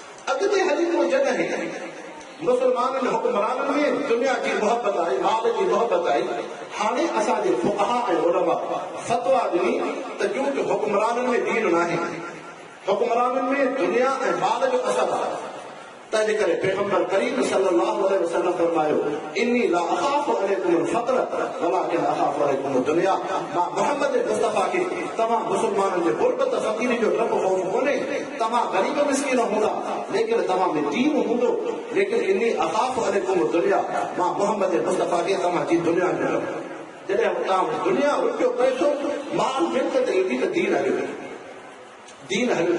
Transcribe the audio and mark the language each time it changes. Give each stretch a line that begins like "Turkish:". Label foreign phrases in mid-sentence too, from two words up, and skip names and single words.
Sindhi: अॻिते हली पोइ जॾहिं मुसलमाननि हुक्मराननि में दुनिया जी मोहबत आई, माल जी मोहबत आई, हाणे असांजे फुक़हा ऐं उलमा फतवा ॾिनी त क्योंकि हुक्मराननि में दीन नाहे, हुक्मराननि में दुनिया ऐं माल जो असर आहे। तंहिंजे करे पैगंबर करीम
Arabic: صلى الله عليه وسلم फरमायो, إني لا أخاف عليكم الفقر ولكن أخاف عليكم الدنيا.
Sindhi: मां मोहम्मद मुस्तफ़ा खे तव्हां मुसलमाननि जे गुरबत फ़क़ीरी जो डपु ख़ौफ़ कोन्हे, तव्हां ग़रीब मिस्कीन हूंदा लेकिन तव्हां में दीन हूंदो, लेकिन
Arabic: إني أخاف عليكم الدنيا,
Sindhi: मां मोहम्मद मुस्तफ़ा खे तव्हां जी दुनिया जो डपु। जॾहिं तव्हां दुनिया रुपयो पैसो माल मिल्कत ईंदी त दीन हलियो, दीन हलियो।